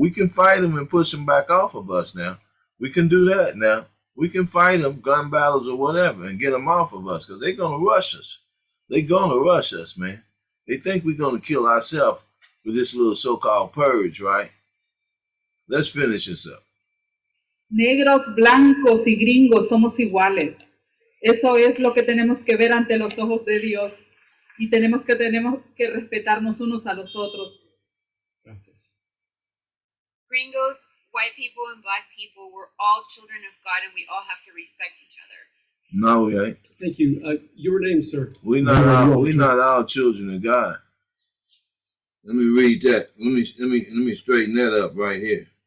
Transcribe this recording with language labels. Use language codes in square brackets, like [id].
[en] We can fight them and push them back off of us now. We can do that now. We can fight them, gun battles or whatever, and get them off of us because they're going to rush us. They're going to rush us, man. They think we're going to kill ourselves with this little so-called purge, right? Let's finish this up. [es] Negros, blancos y gringos somos iguales. Eso es lo que tenemos que ver ante los ojos de Dios. Y tenemos que respetarnos unos a los otros. Gracias. [en] Gringos, white people, and black people, we're all children of God, and we all have to respect each other. No, we ain't. Thank you. Your name, sir? We're not all children of God. Let me read that. Let me straighten that up right here.